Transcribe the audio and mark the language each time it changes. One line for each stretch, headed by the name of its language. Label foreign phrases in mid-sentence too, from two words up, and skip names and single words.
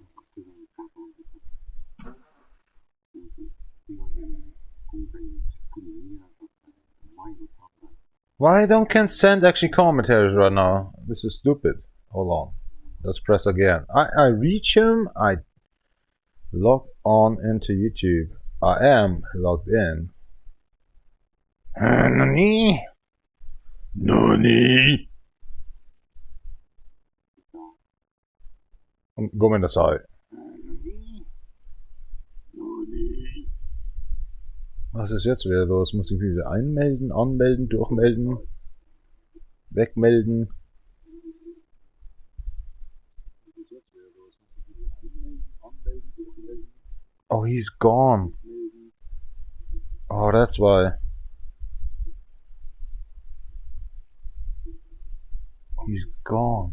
English: Why don't can send actually commentaries right now? This is stupid. Hold on. Let's press again. I reach him. I log on into YouTube. I am logged in.
German: Nani?
Japanese: Nani? ごめんなさい。
German: Was ist jetzt wieder los? Muss ich mich wieder einmelden, anmelden, durchmelden, wegmelden?
English: Oh, he's gone. Oh, that's why. He's gone.